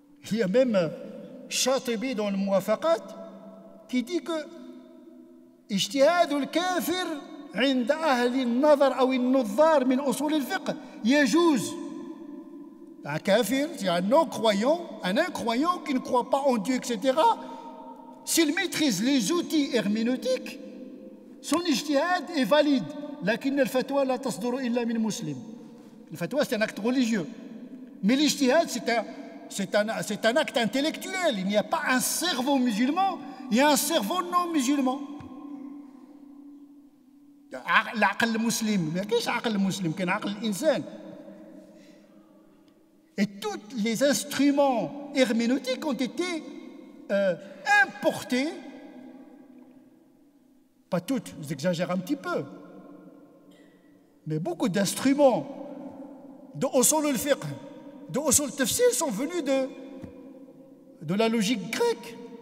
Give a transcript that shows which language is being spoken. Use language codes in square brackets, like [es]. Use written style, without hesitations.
[fr] Il y a même Shatibi dans le Muwafaqat qui dit que [ar] اجتهاد الكافر عند أهل النظر أو النظار من أصول الفقه يجوز. [fr] Un kafir, c'est un non-croyant, un incroyant qui ne croit pas en Dieu, etc. S'il maîtrise les outils herméneutiques, son ijtihad est valide. [ar] لكن الفتوى لا تصدر إلا من مسلم. [fr] Le fatwa, c'est un acte religieux. Mais l'ijtihad, c'est un acte intellectuel. Il n'y a pas un cerveau musulman, il y a un cerveau non musulman. [ar] العقل المسلم ما كاينش عقل مسلم كاين عقل الإنسان. [fr] Et tous les instruments herméneutiques ont été importés, pas toutes, j'exagère un petit peu, mais beaucoup d'instruments de usul al-fiqh, de usul al-tafsir sont venus de la logique grecque.